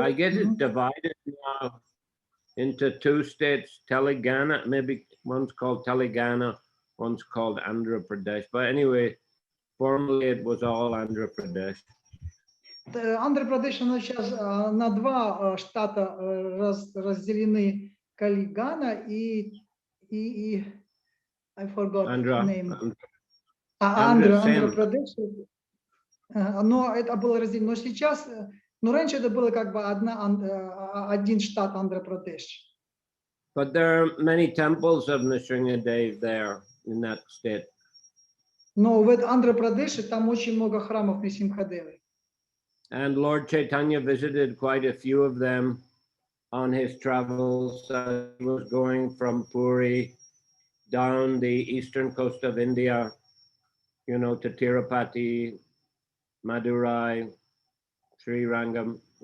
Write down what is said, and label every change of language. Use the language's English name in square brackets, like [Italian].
[English] I guess it's divided now into two states, Telangana, maybe one's called Telangana, one's called Andhra Pradesh. But anyway, formerly it was all Andhra Pradesh. [Russian] Andhra Pradesh, она сейчас на два штата разделены, Телангана и [English] I forgot the name. Andhra Pradesh. [Russian] Но это было разделено. Но сейчас, раньше это было как бы один штат Andhra Pradesh. [English] But there are many temples of Nrsimhadev there in that state. [Russian] Но в Andhra Pradesh там очень много храмов Нрисимхадевы. [English] And Lord Chaitanya visited quite a few of them on his travels. He was going from Puri down the eastern coast of India, to Tirupati, Madurai, Sri Rangam.